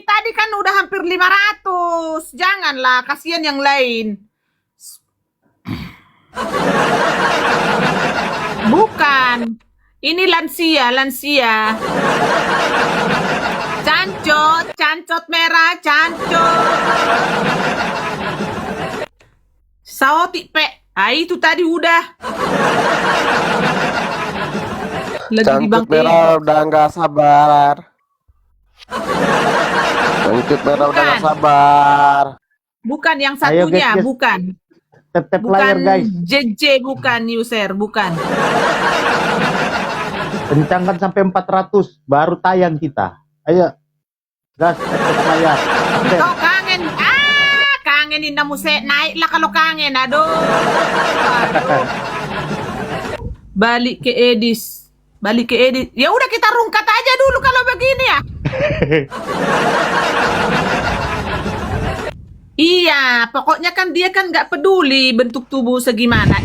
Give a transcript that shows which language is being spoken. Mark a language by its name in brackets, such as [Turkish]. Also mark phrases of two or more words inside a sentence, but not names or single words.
[Indonesian] Tadi kan udah hampir 500. Janganlah, kasihan yang lain. Bukan. Ini lansia. Cancot merah, cancot. [Batak Toba] Saotik pe. [Indonesian] Itu tadi udah. Lagi di Cangcut bangke. merah udah nggak sabar. Cangcut merah udah nggak sabar. Bukan yang Ayo, satunya, guys. bukan. Tep layar, guys. JJ, bukan user, bukan. Kencangkan sampai 400 baru tayang kita. Ayo. Gas, tep layar. Update. Kau kangen. Kangenin na muse. Naiklah kalau kangen. Aduh. Balik ke Edis. Ya udah kita rungkat aja dulu kalau begini ya. Iya, pokoknya kan dia kan nggak peduli bentuk tubuh segimana.